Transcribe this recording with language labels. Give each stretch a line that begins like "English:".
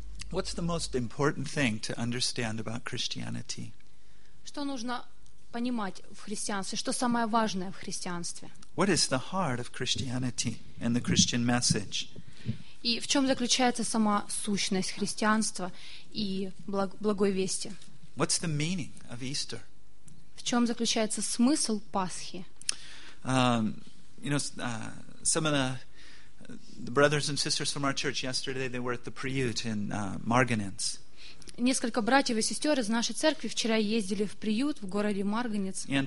English: What's the most important thing to understand about Christianity?
Russian: Что нужно понимать в христианстве? Что самое важное в христианстве?
English: What is the heart of Christianity and the Christian message?
Russian: И в чем заключается сама сущность христианства и благой вести?
English: What's the meaning of Easter?
Russian: В чем заключается смысл Пасхи?
English: Some of the brothers and sisters from our church yesterday, they were at the Priut in Marganets.
Russian: Несколько братьев и сестер из нашей церкви вчера ездили в приют в городе Марганец.